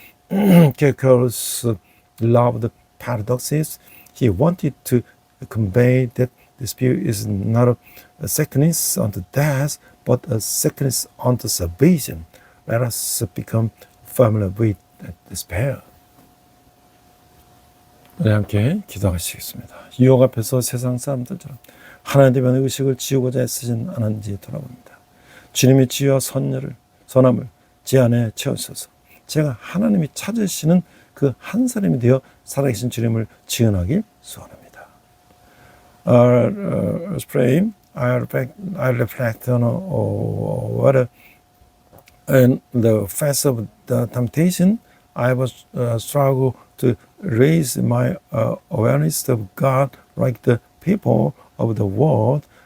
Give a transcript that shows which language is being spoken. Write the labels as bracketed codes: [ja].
[en] Kierkegaard loved paradoxes. He wanted to convey that despair is not a sickness unto death, but a sickness unto salvation. Let us become familiar with despair. [ko] 우리 함께 기도하시겠습니다. 유혹 앞에서 세상 사람들처럼 하나님 대면 의식을 지우고자 애쓰진 않은지 돌아봅니다. 주님의 지혜와 선함을 제 안에 채우셔서 제가 하나님이 찾으시는 그 한 사람이 되어 살아계신 주님을 지은하길 소원합니다. [en] Let's pray. I reflect on what in the face of the temptation I was struggle to raise my awareness of God like the people of the world.